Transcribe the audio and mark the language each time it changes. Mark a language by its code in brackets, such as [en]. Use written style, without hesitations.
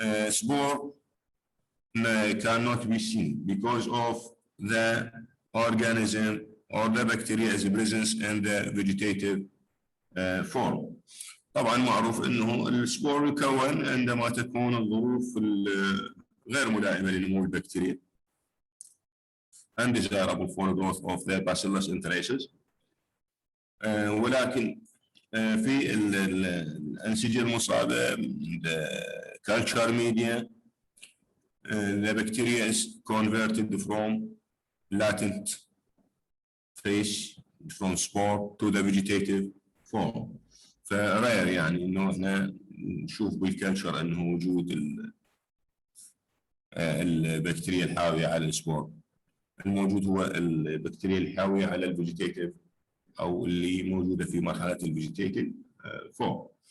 [en] Spore cannot be seen because of the organism or the bacteria is present in the vegetative form. [ar] طبعا معروف انه السبور يكون عندما تكون الظروف غير ملائمه لنمو البكتيريا undesirable for growth of the Bacillus entericis. [en] ولكن في الانسجه المصابه the culture media the bacteria is converted from latent phase from spore to the vegetative form. [ar] فرير يعني انه احنا نشوف بالكلتشر انه وجود البكتيريا الحاويه على السبور. الموجود هو البكتيريا الحاويه على الفيجيتيتيف او اللي موجوده في مرحله الفيجيتيتيف فورم.